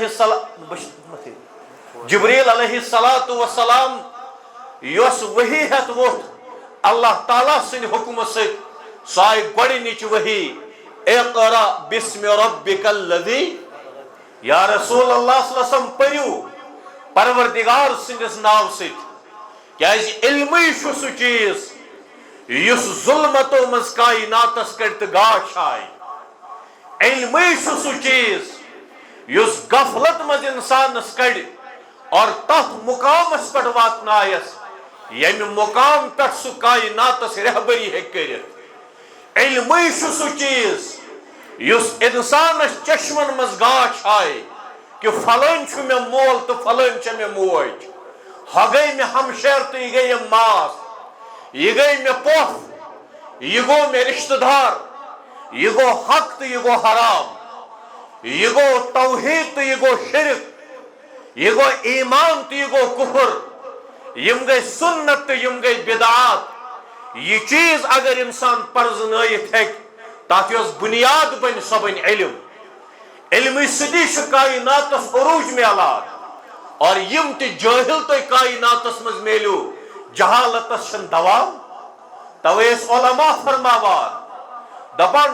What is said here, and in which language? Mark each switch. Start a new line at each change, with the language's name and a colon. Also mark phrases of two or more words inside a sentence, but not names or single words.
Arabic: علیہ الصلاۃ والسلام
Kashmiri: یۄس وحی ہٮ۪تھ ووٚتھ اللہ تعالیٰ سٕنٛدِ حکمہٕ سۭتۍ سۄ آیہِ گۄڈنِچ وحی
Arabic: اقرا بسم ربک الذی
Kashmiri: یا رسول اللہ
Arabic: صلی اللہ علیہ وسلم
Kashmiri: پٔرِو پروردگار سٕنٛدِس ناو سۭتۍ کیازِ علمٕے چھُ سُہ چیٖز یُس ظلمتو منٛز کائناتس کڑِ تہٕ گاش آیہِ علمٕے چھُ سُہ چیٖز یُس غفلت منٛز انسانس کڑِ اور تتھ مقامس پٮ۪ٹھ واتنایس ییٚمہِ مقام پٮ۪ٹھ سُہ کائناتس رہبری ہیٚکہِ کٔرِتھ علمٕے چھُ سُہ چیٖز یُس انسانس چشمن منٛز گاش آیہِ کہ فلٲنۍ چھُ مےٚ مول تہٕ فلٲنۍ چھےٚ مےٚ موج ہۄ گٔے مےٚ ہمشیر تہٕ یہِ گٔے یِم ماس یہ گئی میں پوٚپھ یہ گوٚو مےٚ رشتہٕ دار یہ گوٚو حق تہٕ یہ گوٚو حرام یہ گوٚو توحید تہٕ یہ گوٚو شرک یہ گوٚو ایمان تہٕ یہ گوٚو کفر یم گئی سنت تہٕ یم گئی بدعات یہ چیز اگر انسان پرزنٲیِتھ ہیٚکہِ تتھ یۄس بنیاد بنہِ سۄ بنہِ علم علمہِ سۭتی چھُ کائناتس عروج میلان اور یم تہِ جٲہل تۄہہِ کائناتس منٛز میلیو جہالتس چھن دوام توے ٲسۍ علماء فرماوان دپان